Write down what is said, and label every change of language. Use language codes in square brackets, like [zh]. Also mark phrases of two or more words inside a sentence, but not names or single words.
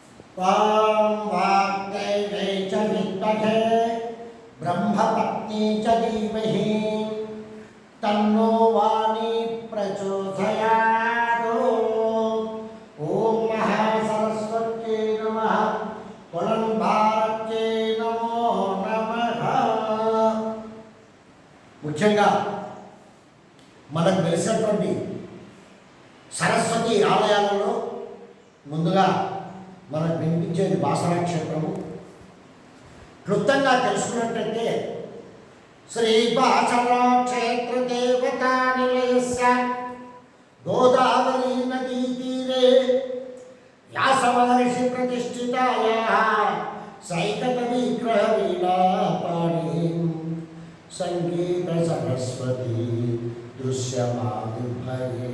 [sa] त्वां वाग्देवी च विद्महे ब्रह्मपत्नी च धीमहि तन्नो वाणी प्रचोदयात्। ओम महासरस्वत्यै नमः। कुलंभारत्यै नमो नमः। [te] ముఖ్యంగా మనకు తెలిసినటువంటి సరస్వతి ఆలయాలలో ముందుగా మనకు వినిపించేది బాసర క్షేత్రము. క్లుప్తంగా తెలుసుకున్నట్లయితే [sa] శ్రీ బాసర క్షేత్ర దేవతా నిలయస్య గోదావరి నదీ తీరే వ్యాస మహర్షి ప్రతిష్ఠితాయాః సైకత విగ్రహ వీణాపాణి సంగీత సరస్వతి దృశ్యమావిర్భవే.